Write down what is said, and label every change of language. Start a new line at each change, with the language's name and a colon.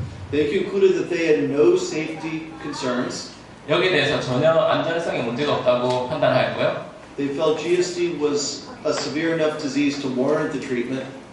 English: They concluded that they had no safety concerns.
Korean: 여기에 대해서 전혀 안전성에 문제가 없다고 판단하였고요.
English: They felt GSD was a severe enough disease to warrant the treatment.